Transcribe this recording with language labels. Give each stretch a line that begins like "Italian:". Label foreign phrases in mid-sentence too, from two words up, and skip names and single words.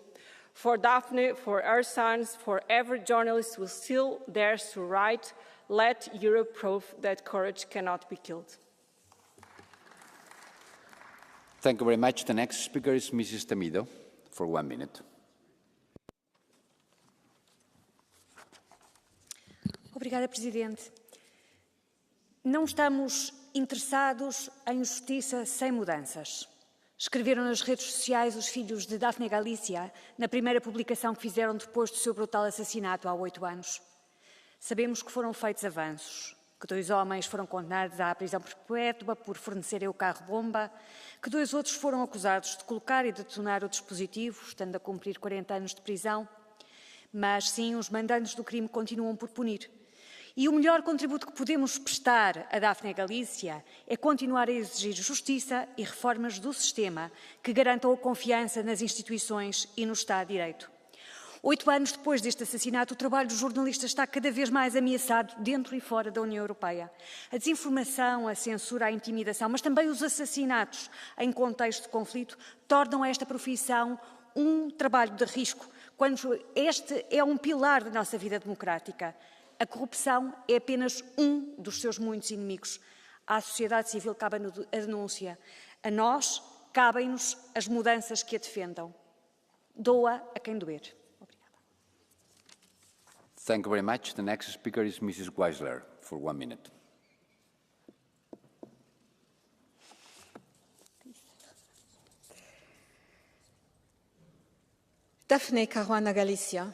English: For Daphne, for her sons, for every journalist who still dares to write, let Europe prove that courage cannot be killed. Thank you very much. The next speaker is Mrs. Temido for 1 minute.
Portuguese: Obrigada, Presidente. Não estamos interessados em justiça sem mudanças. Escreveram nas redes sociais os filhos de Daphne Galicia na primeira publicação que fizeram depois do seu brutal assassinato há 8 anos. Sabemos que foram feitos avanços. que 2 homens foram condenados à prisão perpétua por fornecerem o carro-bomba, que 2 outros foram acusados de colocar e detonar o dispositivo, estando a cumprir 40 anos de prisão. Mas sim, os mandantes do crime continuam por punir. E o melhor contributo que podemos prestar a Daphne Galícia é continuar a exigir justiça e reformas do sistema que garantam a confiança nas instituições e no Estado de Direito. 8 anos depois deste assassinato, o trabalho dos jornalistas está cada vez mais ameaçado dentro e fora da União Europeia. A desinformação, a censura, a intimidação, mas também os assassinatos em contexto de conflito tornam esta profissão um trabalho de risco, quando este é um pilar da nossa vida democrática. A corrupção é apenas um dos seus muitos inimigos. À sociedade civil cabe a denúncia. A nós, cabem-nos as mudanças que a defendam. Doa a quem doer. Obrigada.
English: Thank you very much. The next speaker is Mrs. Weisler for 1 minute. Daphne Caruana Galizia.